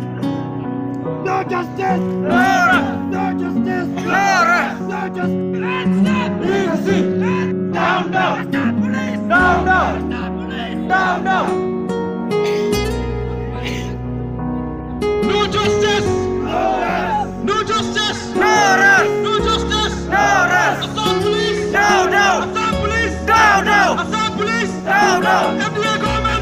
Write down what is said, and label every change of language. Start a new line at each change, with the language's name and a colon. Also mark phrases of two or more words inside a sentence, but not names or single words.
English: No justice! No justice! No justice! Down, down! Down, down! Down, down! No justice! No justice! No justice! Assam police! Assam police! Assam police! FDA government!